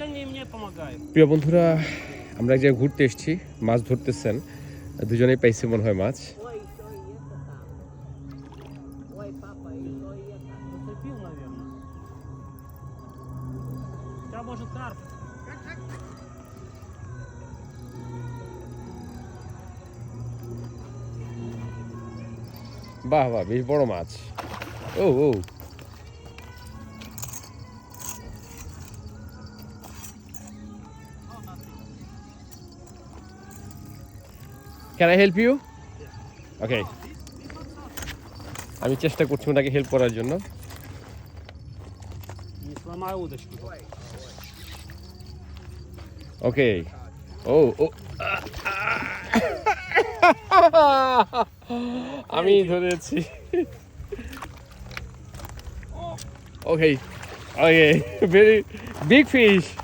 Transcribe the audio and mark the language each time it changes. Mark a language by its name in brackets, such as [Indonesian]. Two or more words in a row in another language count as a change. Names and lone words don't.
[Russian] они мне помогают. [Bangla] প্রিয় বন্ধুরা, আমরা এক জায়গায় ঘুরতে এসেছি, মাছ ধরতেছেন, দুজনেই পাইছি মনে হয় মাছ। [Russian] Зацепил, наверное. Да, может, карп. [Bangla] বাহ বাহ, বেশ বড় মাছ। ও ও, [English] Can I help you? Okay. [Bangla] আমি চেষ্টা করছি ওনাকে হেল্প করার জন্য। [Russian] Не сломай удочку. [Bangla] ওকে। ও ও, আমি ধরেছি। [English] okay okay, very big fish.